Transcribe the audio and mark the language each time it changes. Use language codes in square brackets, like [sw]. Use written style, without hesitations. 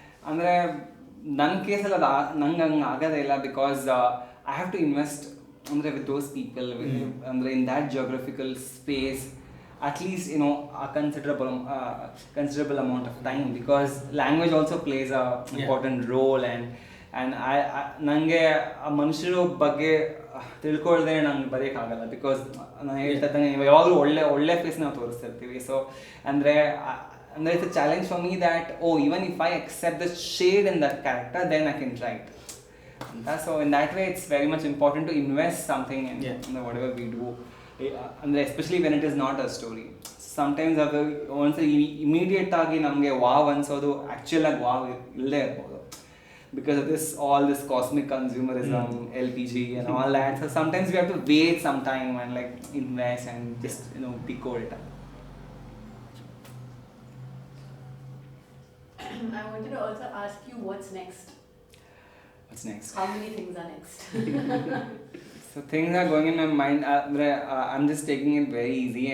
[kn] ಅಂದರೆ ನನ್ನ ಕೇಸಲ್ಲಿ ನಂಗೆ ಹಂಗೆ ಆಗೋದೇ ಇಲ್ಲ, [en] because I have to invest ಅಂದರೆ with those people, ಅಂದರೆ in that geographical space, at least a considerable amount of time, because language also plays a important role, and [kn] ನನಗೆ ಆ ಮನುಷ್ಯರ ಬಗ್ಗೆ ತಿಳ್ಕೊಳ್ದೇ ನಂಗೆ ಬರೆಯೋಕ್ಕಾಗಲ್ಲ, ಬಿಕಾಸ್ ನಾನು ಹೇಳ್ತಾ ಇದ್ದಂಗೆ ಯಾವಾಗಲೂ ಒಳ್ಳೆ ಫೇಸ್ ನಾವು ತೋರಿಸ್ತಿರ್ತೀವಿ. [en] So ಅಂದರೆ it's a challenge for me that even if I accept the shade in that character, then I can write. So in that way, it's very much important to invest something in whatever we do, especially when it is not a story. [kn] Sometimes ಅದು ಒಂದ್ಸರಿ immediate ಆಗಿ ನಮಗೆ wow ಅನ್ಸೋದು actual ಆಗಿ wow ಇಲ್ಲದೆ ಇರ್ಬೋದು, [en] because of all this cosmic consumerism, LPG and all that. So sometimes we have to wait some time and like invest and just decode it. I wanted to also ask you, what's next? What's next? How many things are next? So things are going in my mind. I'm just taking it very easy.